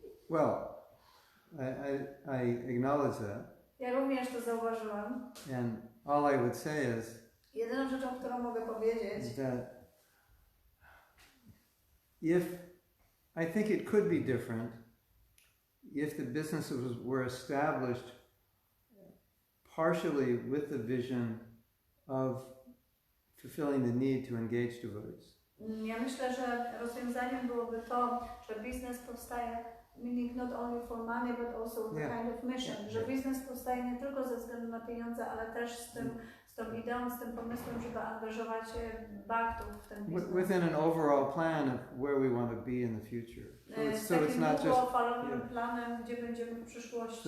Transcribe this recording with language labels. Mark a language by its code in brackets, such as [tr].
[en] Well, I acknowledge that. [pl] Ja również to zauważyłem. [en] And all I would say is [pl] jedyną rzeczą, którą mogę powiedzieć, [en] that I think it could be different if the businesses were established partially with the vision of fulfilling the need to engage devotees. [pl] Ja myślę, że rozwiązaniem byłoby to, że biznes powstaje [en] meaning not only for money, but also the kind of mission. [pl] Że biznes powstaje nie tylko ze względu na pieniądze, ale też z tą ideą, z tym pomysłem, żeby angażować baktów w ten biznes. [en] Within an overall plan of where we want to be in the future. So it's not just [pl] planem, gdzie będziemy w przyszłości.